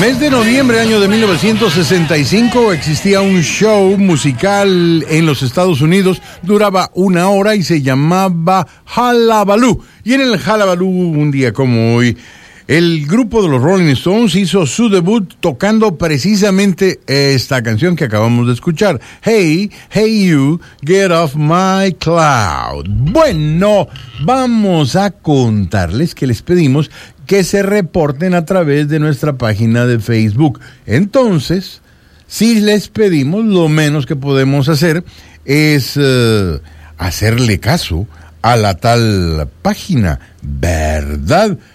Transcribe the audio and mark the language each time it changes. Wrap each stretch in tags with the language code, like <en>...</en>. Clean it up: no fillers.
<es>Noviembre, año de 1965, existía un show musical en los Estados Unidos, duraba una hora y se llamaba Hullabaloo. Y en el Hullabaloo, un día como hoy, el grupo de los Rolling Stones hizo su debut tocando precisamente esta canción que acabamos de escuchar.</es> <en>Hey, hey you, get off my cloud.</en> <es>Bueno, vamos a contarles que les pedimos que se reporten a través de nuestra página de Facebook. Entonces, si les pedimos, lo menos que podemos hacer es hacerle caso a la tal página, ¿verdad?</es>